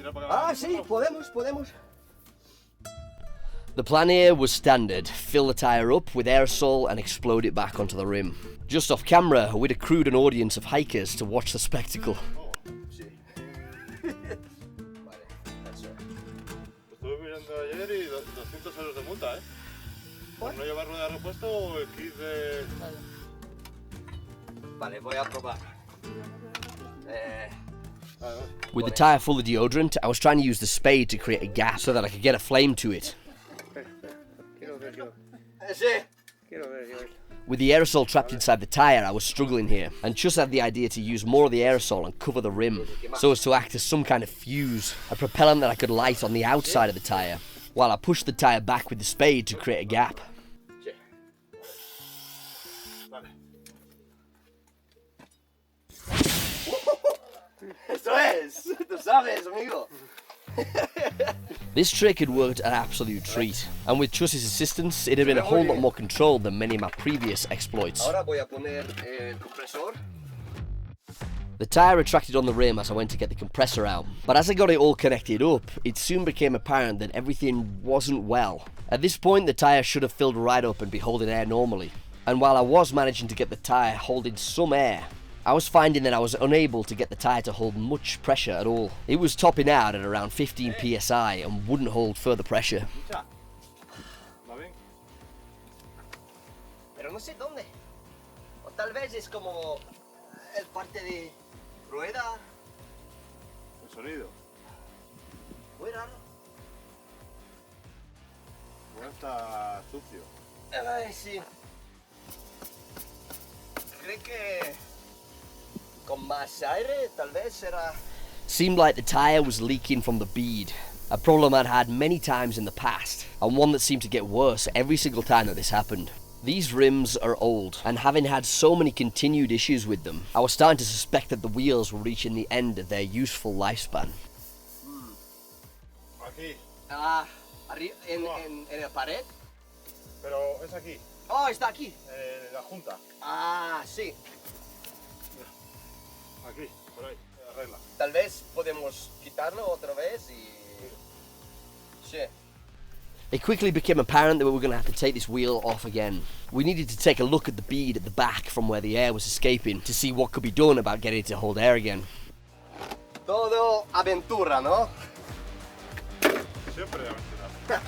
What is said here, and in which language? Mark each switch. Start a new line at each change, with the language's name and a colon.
Spanish: Ah, sí, podemos.
English: The plan here was standard: fill the tyre up with aerosol and explode it back onto the rim. Just off camera, we'd accrued an audience of hikers to watch the spectacle.
Spanish: Sí. Vale,
English: that's right.
Spanish: Estuve mirando ayer y 200 euros de multa, ¿eh? Por no llevar rueda de repuesto o el kit de... Vale, voy a probar.
English: With the tyre full of deodorant, I was trying to use the spade to create a gap so that I could get a flame to it.
Spanish: Sí.
English: With the aerosol trapped inside the tyre, I was struggling here, and Chus had the idea to use more of the aerosol and cover the rim, so as to act as some kind of fuse, a propellant that I could light on the outside of the tyre, while I pushed the tyre back with the spade to create a gap.
Spanish: Sí. Vale. Esto es, tú sabes, amigo.
English: This trick had worked an absolute treat, and with Chus's assistance, it had been a whole lot more controlled than many of my previous exploits.
Spanish: Ahora voy a poner el compresor.
English: The tyre retracted on the rim as I went to get the compressor out, but as I got it all connected up, it soon became apparent that everything wasn't well. At this point, the tyre should have filled right up and be holding air normally, and while I was managing to get the tyre holding some air, I was finding that I was unable to get the tyre to hold much pressure at all. It was topping out at around 15 psi and wouldn't hold further pressure.
Spanish: ¿Va bien? Pero no sé dónde. O tal vez es como el parte de rueda. El sonido. Muy raro. Bueno, está sucio. Ay, sí. Creo que con más aire tal vez será.
English: Seemed like the tyre was leaking from the bead, a problem I'd had many times in the past, and one that seemed to get worse every single time that this happened. These rims are old, and having had so many continued issues with them, I was starting to suspect that the wheels were reaching the end of their useful lifespan.
Spanish: Aquí. Ah, en el pared. Pero es aquí. Oh, está aquí. La junta. Ah, sí. Aquí, por ahí. Arregla. Tal vez podemos quitarlo otra vez y... Sí.
English: It quickly became apparent that we were going to have to take this wheel off again. We needed to take a look at the bead at the back from where the air was escaping to see what could be done about getting it to hold air again.
Spanish: Todo aventura, ¿no? Siempre de aventura.